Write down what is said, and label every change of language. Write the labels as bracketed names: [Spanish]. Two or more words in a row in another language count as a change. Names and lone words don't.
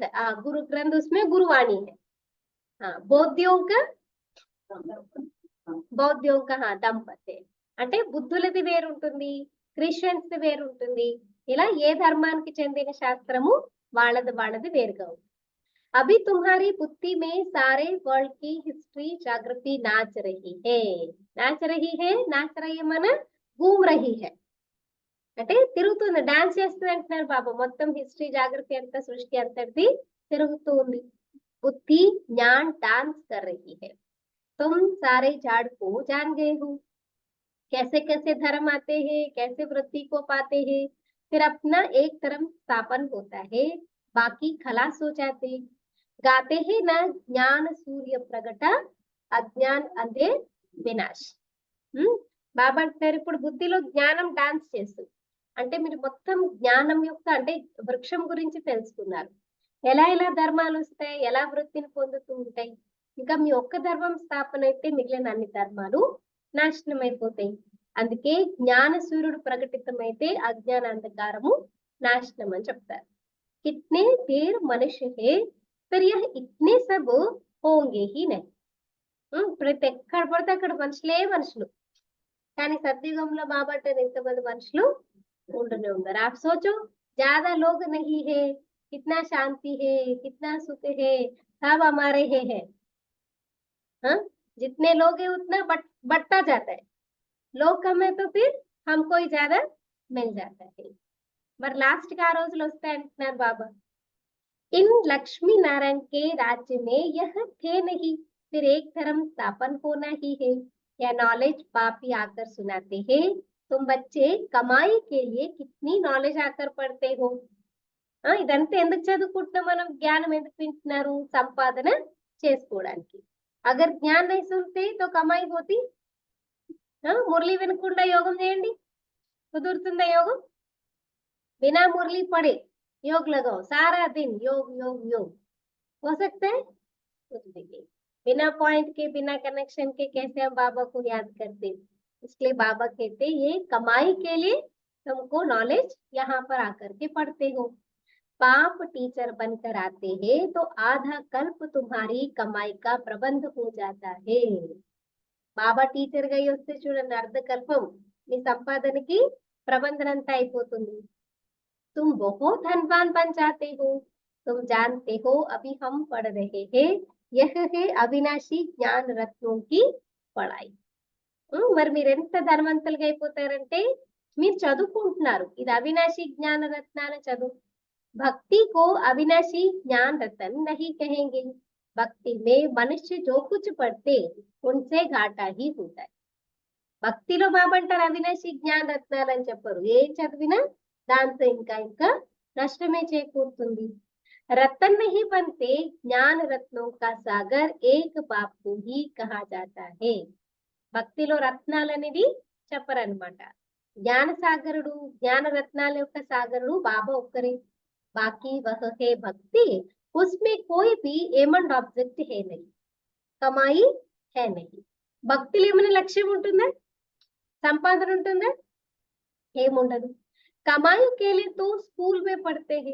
[Hindi] गुरु ग्रंथ उसमें गुरुवाणी है. [Telugu] బౌద్ధం దంపతి అంటే బుద్ధులది వేరుంటుంది, క్రిస్టియన్స్ ది వేరుంటుంది. ఇలా ఏ ధర్మానికి చెందిన శాస్త్రము వాళ్ళది వేరుగా ఉంటుంది. [Hindi] अभी तुम्हारी बुद्धि में सारे वर्ल्ड की [English] history geography [Hindi] नाच रही है. नाच रही है, नाच रही है माना घूम रही है. [Telugu] అంటే తిరుగుతుంది, డాన్స్ చేస్తుంది అంటున్నారు బాబా. మొత్తం [English] history geography [Telugu] అంతా సృష్టి అంతటిది తిరుగుతూ ఉంది. [Hindi] बुद्धि ज्ञान डांस कर रही है। तुम सारे झाड़ को जान गए हो, कैसे कैसे धर्म आते हैं, कैसे वृद्धि को पाते हैं, फिर अपना एक धर्म स्थापन होता है, बाकी खलास हो जाते। गाते हैं ना ज्ञान सूर्य प्रगट, अज्ञान अंधे विनाश। [Telugu] బాబా అంటారు ఇప్పుడు బుద్ధిలో జ్ఞానం డాన్స్ చేస్తుంది. అంటే మీరు మొత్తం జ్ఞానం యొక్క అంటే వృక్షం గురించి తెలుసుకున్నారు. ఎలా ఎలా ధర్మాలు వస్తాయి, ఎలా వృత్తిని పొందుతూ ఉంటాయి. ఇంకా మీ ఒక్క ధర్మం స్థాపన అయితే మిగిలిన అన్ని ధర్మాలు నాశనం అయిపోతాయి. అందుకే జ్ఞాన సూర్యుడు ప్రకటితమైతే అజ్ఞాన అంధకారము నాశనం అని చెప్తారు. [Hindi] कितने ढेर मनुष्य है फिर यह इतने सब होंगे ही नहीं. [Telugu] ప్రతి ఎక్కడ పడితే అక్కడ మనుషులే మనుషులు, కానీ సత్యుగంలో బాబా అంటారు ఎంతమంది మనుషులు ఉండనే ఉన్నారు. [Hindi] आप सोचो ज्यादा लोग नहीं है, कितना शांति है, कितना सुख है, सब हमारे है। हाँ, जितने लोग है उतना बढ़ता जाता है, लोग कम है तो फिर हमको ही ज्यादा मिल जाता है। [Telugu] మరి లాస్ట్ కి ఆ రోజులు వస్తాయి అంటున్నారు బాబా. [Hindi] इन लक्ष्मी नारायण के राज्य में यह थे नहीं, फिर एक धर्म स्थापन होना ही है। यह नॉलेज बाप ही आकर सुनाते हैं। तुम बच्चे कमाई के लिए कितनी नॉलेज आकर पढ़ते हो। [Telugu] ఇదంతా ఎందుకు చదువుకుంటున్నాం మనం, జ్ఞానం ఎందుకు వింటున్నారు, సంపాదన చేసుకోవడానికి. [Hindi] अगर ज्ञान नहीं सुनते तो कमाई पोती. [Telugu] మురళి వినకుండా యోగం చేయండి, కుదురుతుందా యోగం? [Hindi] बिना मुरली पढ़े योग लगाओ, सारा दिन योग योग योग, हो सकता है? कुछ भी नहीं। बिना पॉइंट के, बिना कनेक्शन के कैसे हम बाबा को याद करते? इसलिए बाबा कहते ये कमाई के लिए तुमको नॉलेज यहाँ पर आकर के पढ़ते हो। पाप टीचर बनकर आते हैं तो आधा कल्प तुम्हारी कमाई का प्रबंध हो जाता है। [Telugu] బాబా టీచర్ గా వస్తే చూడండి అర్ధకల్పం మీ సంపాదనకి ప్రబంధన అంతా అయిపోతుంది. [Hindi] तुम बहुत धनवान बन जाते हो। तुम जानते हो अभी हम पढ़ रहे हैं, यह है अविनाशी ज्ञान रत्नों की पढ़ाई। [Telugu] మరి మీరు ఎంత ధనవంతులుగా అయిపోతారంటే మీరు చదువుకుంటున్నారు, ఇది అవినాశి జ్ఞాన రత్నాల చదువు. [Hindi] भक्ति को अविनाशी ज्ञान रत्न नहीं कहेंगे। भक्ति में मनुष्य जो कुछ पढ़ते उनसे घाटा ही होता है। [Telugu] భక్తిలో బాబా అంటారు అవినాశి జ్ఞాన రత్నాలు అని చెప్పరు. ఏం చదివినా దాంతో ఇంకా ఇంకా నష్టమే చేకూరుతుంది. [Hindi] रत्न नहीं बनते, ज्ञान रत्नों का सागर एक बाप को ही कहा जाता है। [Telugu] భక్తిలో రత్నాలు అనేది చెప్పరన్నమాట. జ్ఞాన సాగరుడు, జ్ఞాన రత్నాల యొక్క సాగరుడు బాబా ఒక్కరే. [Hindi] बाकी वह है भक्ति, उसमें कोई भी [English] aim and object [Hindi] है नहीं, कमाई है नहीं. [Telugu] భక్తిలో ఏమైనా లక్ష్యం ఉంటుందా, సంపాదన ఉంటుందా? ఏముండదు. [Hindi] కమాయి के लिए तो स्कूल में पढ़ते हैं.